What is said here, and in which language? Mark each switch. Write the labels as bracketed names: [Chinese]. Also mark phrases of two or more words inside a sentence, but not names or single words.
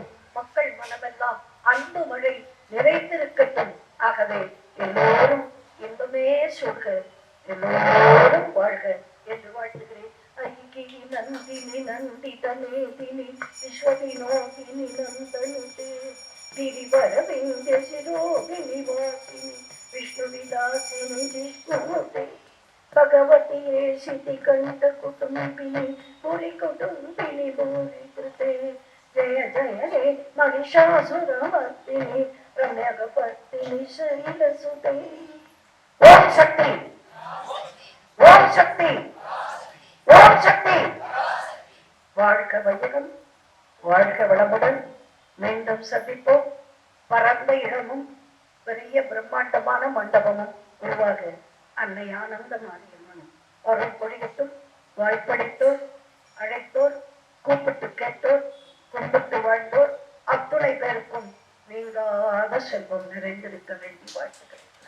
[Tamil] மக்கள் மனமெல்லாம் அன்பு மழை நிறைந்திருக்கட்டும். ஆகவே எல்லோரும் இன்பமே சொல்க, எல்லோரும் வாழ்க என்று வாழ்த்துகிறேன். [Sanskrit] अयि नन्दिनि नन्दितमेदिनि विश्वविनोदिनि नन्दनुते गिरिवरविंध्य शिरोगिनी वासिनी विष्णु विलासिनी जिष्णुते भगवती रेषिति कंठ कुटुंबिनी पूरी कुटुंबिनी भूरि कृते जय जय हे महिषासुरमर्दिनी रम्यकपर्दिनी शैलसुते. ओम शक्ति, ओम शक्ति, ओम शक्ति. [Tamil] வாழ்க வையகம், வாழ்க வளமுடன். மீண்டும் சந்திப்போம். பரந்த இடமும் பெரிய பிரம்மாண்டமான மண்டபமும் உருவாக அன்னை ஆனந்த மாரியம்மனும் அருள் பொழியட்டும். வாய்ப்பளித்தோர், அழைத்தோர், கூப்பிட்டு கேட்டோர், கும்பிட்டு வாழ்ந்தோர் அத்துணை பேருக்கும் நீங்காத செல்வம் நிறைந்திருக்க வேண்டி வாழ்த்துக்கள்.